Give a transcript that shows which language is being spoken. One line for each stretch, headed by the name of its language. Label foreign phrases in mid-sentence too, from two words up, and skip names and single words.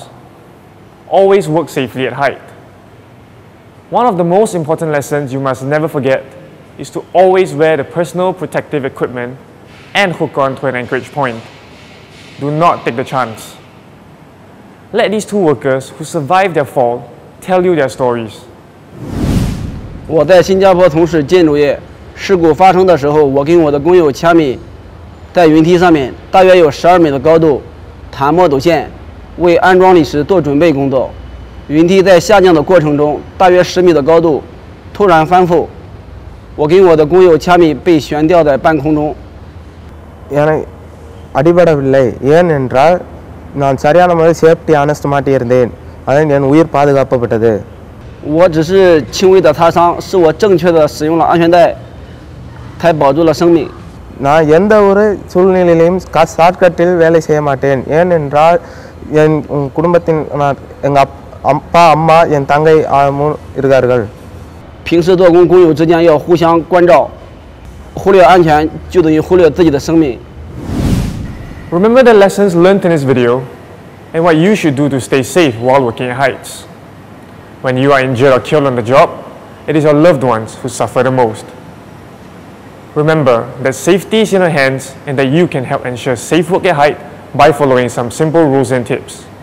English: Always work safely at height. One of the most important lessons you must never forget is to always wear the personal protective equipment and hook on to an anchorage point. Do not take the chance. Let these two workers who survived their fall tell you their stories.
Chinese: 我在新加坡从事建筑业，事故发生的时候，我跟我的工友掐米，在云梯上面，大约有12米的高度，弹墨斗线，为安装理石做准备工作。云梯在下降的过程中，大约10米的高度，突然翻覆，我跟我的工友掐米被悬吊在半空中。
Tamil: அடிபடவில்லை ஏனென்றால் நான் சரியான முறையில்
English: safety harness
Tamil: மாட்டியிருந்தேன் அதனால் என் உயிர் பாதுகாக்கப்பட்டது
Chinese: 我只是轻微的擦伤，是我正确的使用了安全带，才保住了生命。
Tamil: நான் எந்த ஒரு சூழ்நிலையிலும் ஷார்ட்கட்டில் வேலை செய்ய மாட்டேன் ஏனென்றால் என் குடும்பத்தின் எங்கள் அப்பா அம்மா என் தங்கை இருக்கார்கள்
Chinese: 平时做工，工友之间要互相关照，忽略安全就等于忽略自己的生命。
English: Remember the lessons learned in this video and what you should do to stay safe while working at heights. When you are injured or killed on the job, it is your loved ones who suffer the most. Remember that safety is in your hands and that you can help ensure safe work at height by following some simple rules and tips.